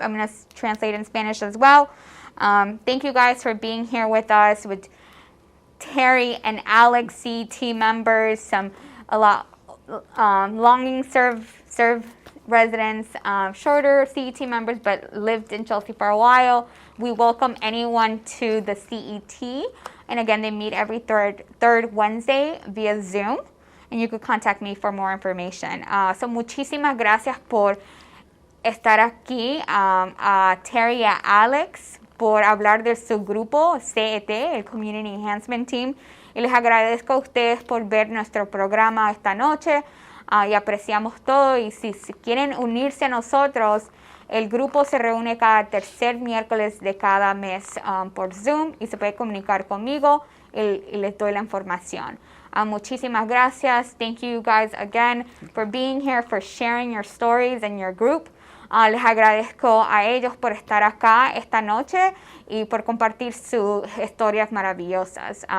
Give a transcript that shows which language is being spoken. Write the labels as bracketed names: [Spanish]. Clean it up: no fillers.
[English] I'm going to translate in Spanish as well. Thank you guys for being here with us, with Terry and Alex, CET members, a lot longing serve residents, shorter CET members, but lived in Chelsea for a while. We welcome anyone to the CET. And again, they meet every third Wednesday via Zoom. And you could contact me for more information. [Spanish] So muchísimas gracias por estar aquí, a Terry y a Alex por hablar de su grupo CET, el Community Enhancement Team, y les agradezco a ustedes por ver nuestro programa esta noche, y apreciamos todo, y si quieren unirse a nosotros, el grupo se reúne cada tercer miércoles de cada mes por Zoom y se puede comunicar conmigo y les doy la información. Muchísimas gracias. [English] Thank you guys again for being here, for sharing your stories and your group. [Spanish] Les agradezco a ellos por estar acá esta noche y por compartir sus historias maravillosas.